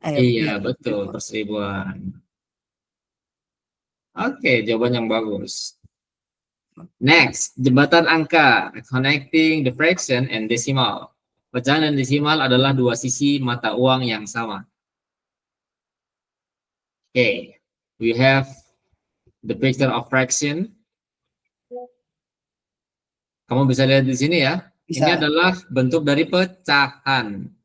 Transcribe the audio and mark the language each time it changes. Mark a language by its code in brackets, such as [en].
[id] iya, betul, per seribuan. Oke, jawaban yang bagus. [en] Next, [id] jembatan angka, [en] connecting the fraction and decimal. [id] Pecahan dan desimal adalah dua sisi mata uang yang sama. [en] Oke, we have the picture of fraction. [id] Kamu bisa lihat di sini ya. Bisa. Ini adalah bentuk dari pecahan.